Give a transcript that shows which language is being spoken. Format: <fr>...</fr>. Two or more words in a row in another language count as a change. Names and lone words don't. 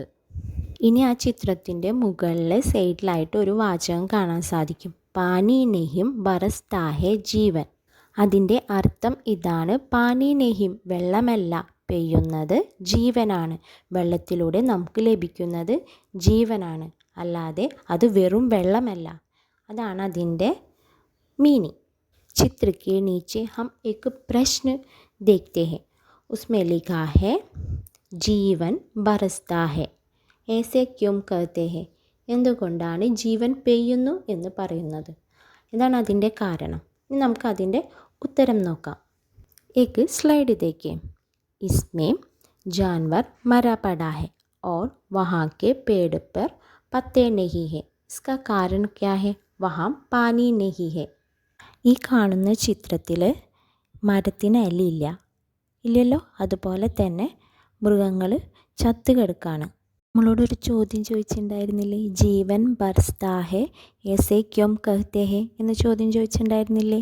<ml>ഇനി ആ ചിത്രത്തിൻ്റെ മുകളിൽ സൈഡിലായിട്ട് ഒരു വാചകം കാണാൻ സാധിക്കും,</ml> <hi>पानी नहीं बरसता है जीवन.</hi> <ml>അതിൻ്റെ അർത്ഥം ഇതാണ്,</ml> <hi>पानी नहीं</hi> <ml>വെള്ളമല്ല പെയ്യുന്നത്, ജീവനാണ്. വെള്ളത്തിലൂടെ നമുക്ക് ലഭിക്കുന്നത് ജീവനാണ്, അല്ലാതെ അത് വെറും വെള്ളമല്ല. അതാണ് അതിൻ്റെ मीनिंग.</ml> <hi>चित्र के नीचे हम एक प्रश्न देखते हैं. उसमें लिखा है जीवन बरसता है, ऐसे क्यों कहते हैं?</hi> <ml>എന്തുകൊണ്ടാണ് ജീവൻ പെയ്യുന്നു എന്ന് പറയുന്നത്? ഇതാണ് അതിൻ്റെ കാരണം. ഇനി നമുക്ക് അതിൻ്റെ ഉത്തരം നോക്കാം.</ml> <hi>एक स्लाइड देखिए. इसमें जानवर मरा पड़ा है और वहाँ के पेड़ पर पत्ते नहीं है. इसका कारण क्या है? वहाँ पानी नहीं है.</hi> <ml>ഈ കാണുന്ന ചിത്രത്തിൽ മരത്തിന് ഇലയില്ല, ഇല്ലല്ലോ. അതുപോലെ തന്നെ മൃഗങ്ങൾ ചത്ത് കിടക്കാണ്. നമ്മളോടൊരു ചോദ്യം ചോദിച്ചിട്ടുണ്ടായിരുന്നില്ലേ,</ml> <hi>जीवन बरसता है ऐसे क्यों कहते हैं</hi> <ml>എന്ന ചോദ്യം ചോദിച്ചിട്ടുണ്ടായിരുന്നില്ലേ?</ml>